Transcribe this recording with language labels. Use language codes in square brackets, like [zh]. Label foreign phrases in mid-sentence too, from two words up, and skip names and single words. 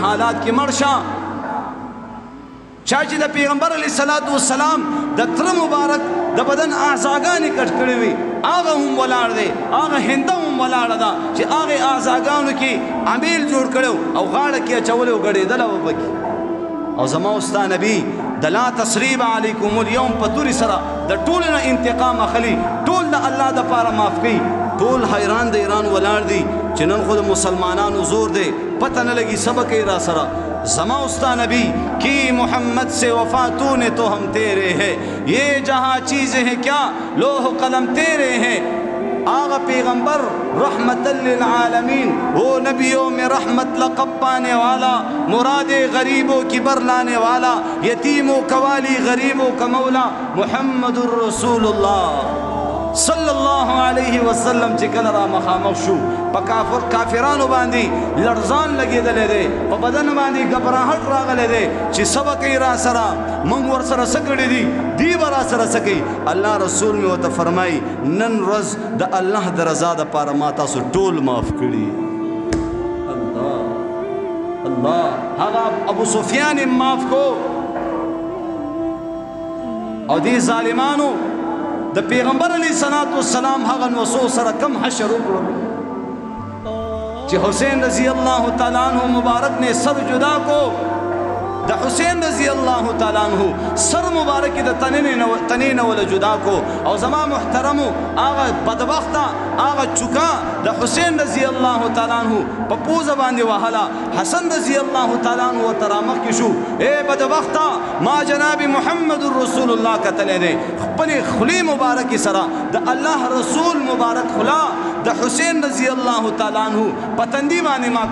[ps] حالات کې مړ شه چا چې د پیغمبر [ar] علیه الصلاۃ والسلام [ps] د تره مبارک د بدن اعضاګانې کټ کړې وي هغه هم ولاړ دی هغه هنده هم ولاړه ده چې هغې اعضاګانو کې امیل جوړ کړی او غاړه کې اچولی او ګډېدله به پکې او زما او ستا نبي د [ar] لا تسریب علیکم اليوم [ps] په تورې سره د ټولو نه انتقام اخلي ټول د الله دپاره معاف کوي ټول حیران د ایران ولاړ دي چې نن خو د مسلمانانو زور دی پته نه لګي څه به کوي را سره زما استا نبی [ur] کی محمد سے وفا نے تو ہم تیرے ہیں یہ جہاں چیزیں ہیں کیا لوح قلم تیرے ہیں آغا پیغمبر رحمت للعالمین وہ نبیوں میں رحمت لقب پانے والا مراد غریبوں کی بر لانے والا یتیموں قوالی غریبوں کا مولا محمد الرسول اللہ [ar] صلی الله علیه وسلم [ps] چې کله را مخامخ شو په کافرانو باندې لړزان لګېدلی دی په بدن باندې ګبراهټ راغلی دی چې څه به کوي را سره موږ ورسره څه کړي دي دی به را سره څه کوي الله رسول مې ورته فرمایي نن ورځ د الله د رضا دپاره ما تاسو ټول معاف کړي الله الله هغه ابو سفیان یې معاف کو او دې ظالمانو د پیغمبر [ar] علیه الصلاۃ والسلام [ps] هغه نوسو سره کم حشر وکړو چې حسین [ar] رضی الله تعالی عنہ [ps] مبارک نے سر جدا کو د حسین [ar] رضی الله تعالی عنہ [ps] سر مبارک د تنې نه ول جدا کو او زما محترمو هغه بدبخته هغه چوکا د حسین [ar] رضی الله تعالی عنہ [ps] په پوزه باندې وهلا حسن [ar] رضی الله تعالی عنہ [ps] ترامخ کې شو اے بدبخته ما جناب محمد رسول الله کتلې نه خپل خلی مبارک سره د الله رسول مبارک خلا د حسین [ar] رضی الله تعالی عنہ [ps] پتندی باندې ما